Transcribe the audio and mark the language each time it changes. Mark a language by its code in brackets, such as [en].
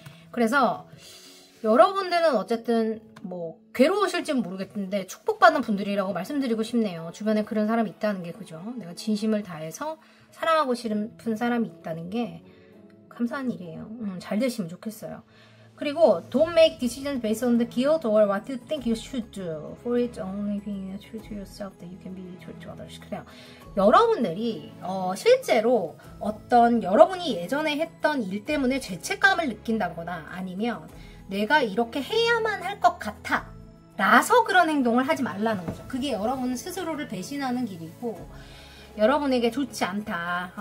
[ko] 그래서 여러분들은 어쨌든 뭐 괴로우실지는 모르겠는데 축복받는 분들이라고 말씀드리고 싶네요. 주변에 그런 사람이 있다는 게 그죠? 내가 진심을 다해서 사랑하고 싶은 사람이 있다는 게 감사한 일이에요. 잘 되시면 좋겠어요. [en] 그리고 don't make decisions based on the guilt or what you think you should do. For it's only being true to yourself that you can be true to others. [ko] 그래요. 여러분들이 실제로 어떤 여러분이 예전에 했던 일 때문에 죄책감을 느낀다거나 아니면 내가 이렇게 해야만 할 것 같아 라서 그런 행동을 하지 말라는 거죠. 그게 여러분 스스로를 배신하는 길이고 여러분에게 좋지 않다.